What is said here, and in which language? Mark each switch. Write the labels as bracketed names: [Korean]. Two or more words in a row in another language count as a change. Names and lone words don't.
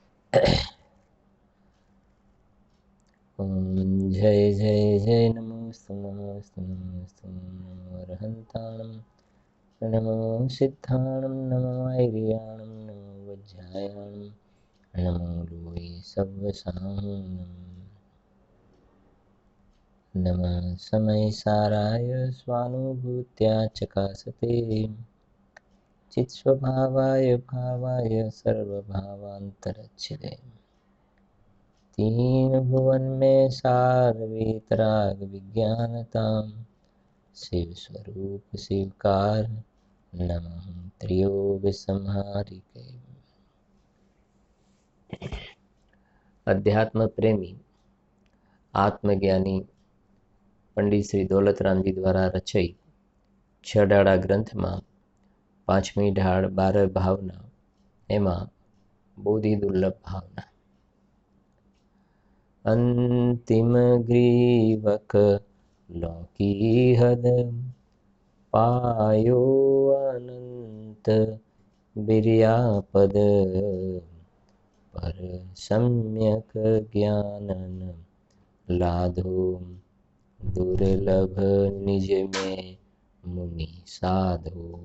[Prakrit languages] ओम जय जय जय नमोस्तु नमोस्तु नमोस्तु नमो अर्हन्ताणं नमो सिद्धाणं नमो ऐर्याणं नमो वज्रायाणं नमो लोये सव्वसाहं [Sanskrit] नमः समयसाराय स्वानुभूत्या चकासते चित्स्वभावाय भावाय सर्वभावान्तरच्छिदे [Hindi] तीन भुवन में सार वीतराग विज्ञानताम शिव स्वरूप शिवकार नमः त्रियोग संहारिके। अध्यात्म प्रेमी आत्मज्ञानी पंडित श्री दौलतरामजी द्वारा रचित छडाड़ा ग्रंथ में पांचमी ढाळ 12 भावना एमा बोधि दुर्लभ भावना अंतिम ग्रीवक लौकी हद पायो अनंत बिर्यापद पर सम्यक ज्ञानन लाधो दुर्लभ निज में मुनि साधो।